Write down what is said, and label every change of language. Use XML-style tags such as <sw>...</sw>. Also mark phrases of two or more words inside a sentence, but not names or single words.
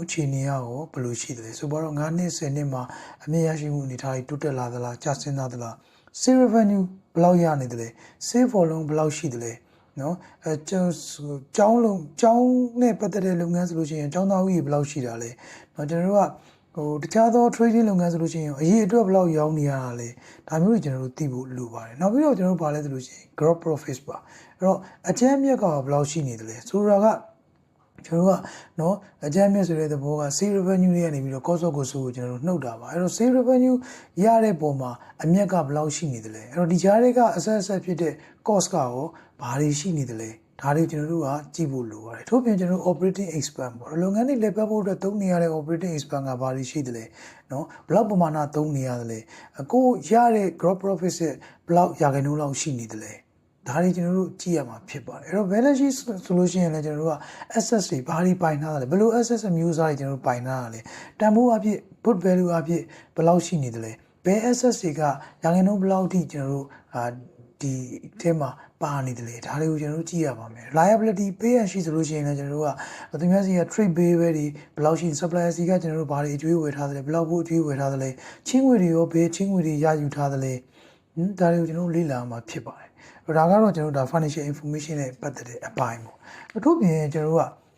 <my>အခြေအနေရောဘယ်လိုရှိသလဲဆိုတော့9နှစ်10နှစ်မှာအမြတ်ရရှိမှုအနေထားတွေတိုးတက်လာသလားကျဆင်းလာသလား</my> <en>sale revenue</en> <my>ဘယ်လောက်ရနေသလဲ</my> <en>sale volume</en> <my>ဘယ်လောက်ရှိသလဲနော်ကျောင်းနဲ့ပတ်သက်တဲ့လုပ်ငန်းဆိုလို့ရှိရင်ကျောင်းသားဦးရေဘယ်လောက်ရှိတာလဲနော်ကျွန်တော်တို့ကတခြားသော trading လုပ်ငန်းဆိုလို့ရှိရင်အရေးအတွက်ဘယ်လောက်ရောင်းနေရတာလဲဒါမျိုးတွေကျွန်တော်တို့သိဖို့လိုပါတယ်နောက်ပြီးတော့ကျွန်တော်တို့ဗာလဲဆိုလို့ရှိရင်</my> <en>gross profit</en> <my>ပါ အဲ့တော့အကျဉ်းမြတ်ကဘယ်လောက်ရှိနေသလဲဆိုတာကကျွန်တော်တို့ကနော်အကြမ်းမြတ်ဆိုတဲ့သဘောက</my> <en>sale revenue</en> <my>တွေကနေပြီးတော့</my> <en>cost of goods</en> <my>ကိုကျွန်တော်တို့နှုတ်တာပါအဲ့တော့</my> <en>sale revenue</en> <my>ရတဲ့ပုံမှာအမြတ်ကဘယ်လောက်ရှိနေသလဲအဲ့တော့ဒီကြားတွေကအ ဆက်ဖြစ်တဲ့ cost ကရောဘာတွေရှိနေသလဲဒါတွေကျွန်တော်တို့ကကြည့်ဖို့လိုပါတယ်ထို့ပြင်ကျွန်တော်တို့</my> <en>operating expense</en> <my>ပေါ့လုပ်ငန်းတွေလက်ပတ်ဖို့အတွက်သုံးနေရတဲ့</my> <en>operating expense</en> <my>ကဘာတွေရှိသလဲ နော်ဘယ်လောက်ပမာဏသုံးနေရသလဲကိုရတဲ့</my> <en>gross profit</en> <my>ဘယ်လောက်ရာခိုင်နှုန်းလောက်ရှိနေသလဲဒါတွေကျွန်တော်တို့ကြည့်ရမှာဖြစ် ပါတယ်အဲ့တော့</my> <en>balance sheet</en> <my>ဆိုလို့ရှိရင်လည်းကျွန်တော်တို့က assets တွေဘာတွေပိုင်ထားတာလဲဘယ်လို assets အမျိုးအစားတွေကျွန်တော်တို့ပိုင်ထားတာလဲတန်ဖိုးအဖြစ်</my> <en>book value</en> <my>အဖြစ်ဘယ်လောက်ရှိနေသလဲဘယ် assets တွေကရာခိုင်နှုန်းဘယ်လောက်ထိကျွန်တော်တို့ဒီအထဲမှာပါနေတယ်လေဒါတွေကိုကျွန်တော်တို့ကြည့်ရပါမယ်</my> <en>liability pay and sheet</en> <my>ဆိုလို့ရှိရင်လည်းကျွန်တော်တို့ကသူများစီက</my> <en>trade payable</en> <my>တွေဘယ်လောက်ရှိ supplier စီကကျွန်တော်တို့ဘာတွေအကျွေးဝယ်ထားသလဲဘယ်လောက် ဖို့အကျွေးဝယ်ထားသလဲချင်းငွေတွေရောဘယ်ချင်းငွေတွေရယူထားသလဲဒါတွေကိုကျွန်တော်တို့လေ့လာမှာဖြစ်ပါတယ်ဒါကတော့ကျွန်တော်တို့</my> <en>financial information</en> <my>နဲ့ပတ်သက်တဲ့အပိုင်းပေါ့အထူးပြင်ကျွန်တော်တို့ကဒီ</my>